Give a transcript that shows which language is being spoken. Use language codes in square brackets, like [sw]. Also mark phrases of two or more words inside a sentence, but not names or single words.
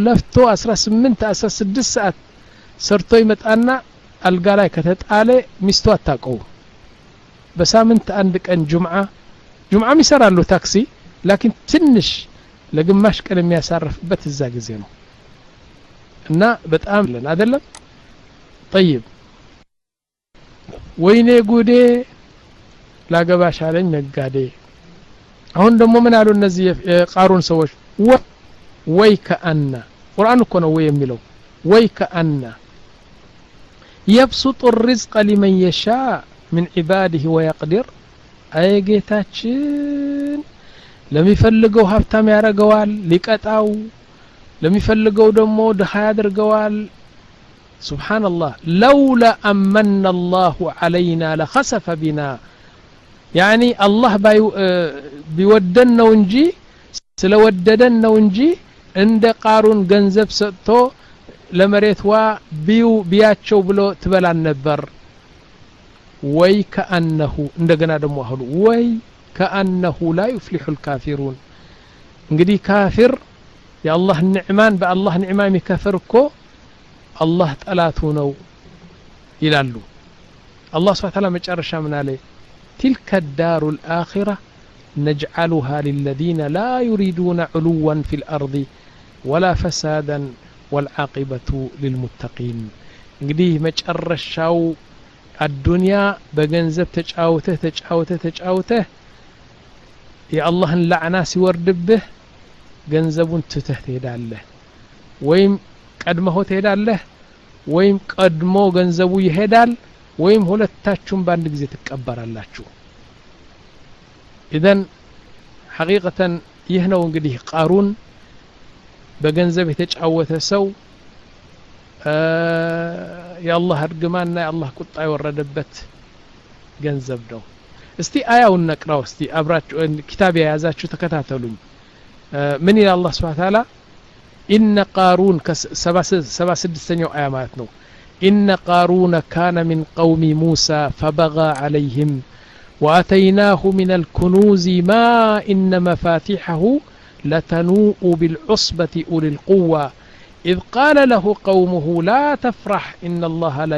[am] 16 ሰዓት ሰርቶ ይመጣና አልጋ ላይ ከተጣለ ሚስቱ አታቀው በሳምንት አንድ ቀን ጁምዓ ይሰራሉ ታክሲ ላኪን ትንሽ ለግማሽ ቀን የሚያሳርፍበት እዛ ጊዜ ነው እና በጣም ለን አይደለም طيب ወይኔ ጉዴ ላገባሽ አለኝ ነጋዴ አሁን ደግሞ ምን አሉ እነዚህ የቃሩን ሰዎች ወይ ከአና ቁርአን እኮ ነው ወይ የሚለው ወይ ከአና [ar] يبسط الرزق لمن يشاء من عباده ويقدر [am] አይ ጌታችን ለሚፈልገው ሀብታም ያረጋዋል ሊቀጣው ለሚፈልገው ደግሞ ድሃ ያደርገዋል [ar] سبحان الله لولا أمن الله علينا لخسف بنا يعني الله بيودنا ونجي سلوددنا ونجي عند قارون [am] ገንዘብ ሰጥቶ ለመሬትዋ ቢያቸው ብሎ ትበላ ነበር ወይ كأنه እንደገና ደግሞ አሁን ወይ [ar] كأنه لا يفلح الكافرون [am] እንግዲህ ካፊር የአላህ ንዕማን በአላህ ንዕማ የሚከፍር እኮ አላህ ጠላቱ ነው ይላሉ አላህ [ar] سبحانه وتعالى [am] መጨረሻ ምን አለ [ar] تلك الدار الآخرة نجعلها للذين لا يريدون علوا في الأرض ولا فسادا والعاقبة للمتقين [am] እንግዲህ መጨረሻው الدنيا በገንዘብ ተጫውተህ የአላህን ለዕና ሲወርድብህ ገንዘቡን ትተህ ትሄዳለህ ወይም ቀድመው ትሄዳለህ ወይም ቀድሞ ገንዘቡ ይሄዳል ወይም ሁለታችሁም በአንድ ጊዜ ትቀበራላችሁ [ar] إذن حقيقة [am] ይህ ነው እንግዲህ ቃሩን በገንዘብ የተጫወተ ሰው የአላህ እርግማንና የአላህ ቁጣ የወረደበት ገንዘብ ነው እስቲ አያውን ነቅራው እስቲ አብራችሁ ኪታብ የያዛችሁ ተከታተሉኝ ምን ይላል አላህ [ar] سبحانه وتعالى إن قارون [am] 76ኛው አያ ማለት ነው [ar] إن قارون كان من قوم موسى فبغى عليهم وآتيناه من الكنوز ما إن مفاتحه لتنوء بالعصبة أولي القوة إذ قال له قومه لا تفرح إن الله لا